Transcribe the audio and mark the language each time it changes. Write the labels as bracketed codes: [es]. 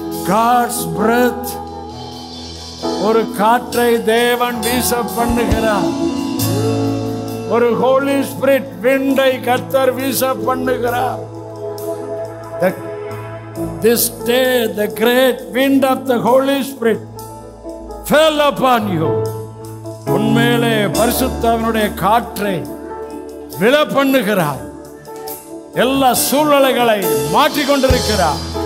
[en] God's breath, [ta] ஒரு காற்றை தேவன் வீச பண்ணுகிறார். ஒரு Holy Spirit விண்டை கர்த்தர் வீச பண்ணுகிறார். [en] This day the great wind of the Holy Spirit fell upon you. [ta] உன்மேலே பரிசுத்தவனுடைய காற்றை விழ பண்ணுகிறார். எல்லா சூழ்நிலைகளை மாற்றிக் கொண்டிருக்கிறார்.